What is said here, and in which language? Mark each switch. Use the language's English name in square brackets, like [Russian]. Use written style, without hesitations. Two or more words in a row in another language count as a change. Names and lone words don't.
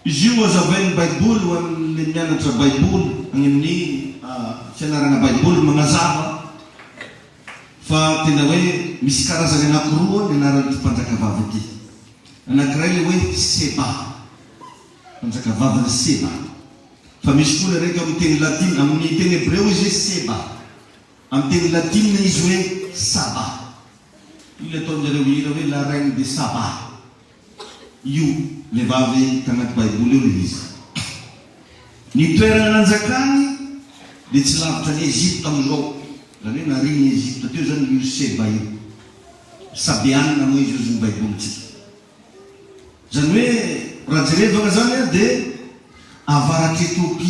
[Malagasy] izy io azavain'ny baiboly ho an'le mianatra baiboly agny amin'ny fianarana baiboly magnazava fa tena hoe misy karazany anankiroa ny anaran'ity mpanjakavavy ity. Anankiray le hoe Seba, mpanjakavavy Seba. Fa misy koa raiky amin'ny teny latina, amin'ny teny hebreo izy hoe Seba. Amin'ny teny latina izy hoe Saba. [French] Io le ataon'jareo hira hoe la reine de Saba. [Malagasy] Io vehivavy tanaty baiboly eo le izy. Ny toerana nanjakany dia tsy lavitra ny Egypte amin'izao. Zany hoe nariny Egypte teo zany io Seba io. Sabianina moa izy io zany baibolitsika. Zany hoe raha jerevana zany dia avaratry Ethiopie.